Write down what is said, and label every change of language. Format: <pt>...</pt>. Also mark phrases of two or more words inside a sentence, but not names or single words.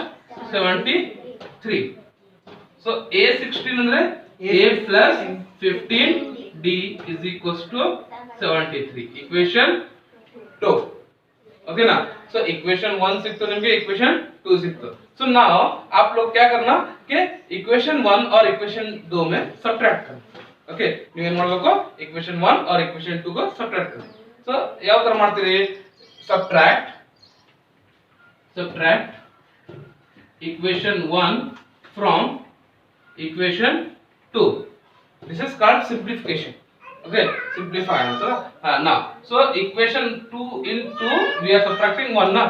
<en>73. So a 16 ಅಂದ್ರೆ a plus 15d is equals to 73. Equation 2. Okay ना? So equation 1</en> <kn>ಸಿಕ್ತು ನಿಮ್ಗೆ,</kn> <hi>equation 2 सिक्तो.</hi> <en>So now</en> <hi>आप लोग क्या करना कि equation 1 और equation 2 में subtract करना.</hi> <en>ओके,</en> <kn>ನೀವು ಏನು ಮಾಡಬೇಕು? equation 1 और equation 2 को subtract ಮಾಡಿ. ಸೊ ಯಾವ ತರ ಮಾಡ್ತೀರಿ?</kn> <en>subtract equation 1 from equation 2. This is called simplification. Okay, simplify answer. Now so equation 2 in 2 we are subtracting 1 na.</en>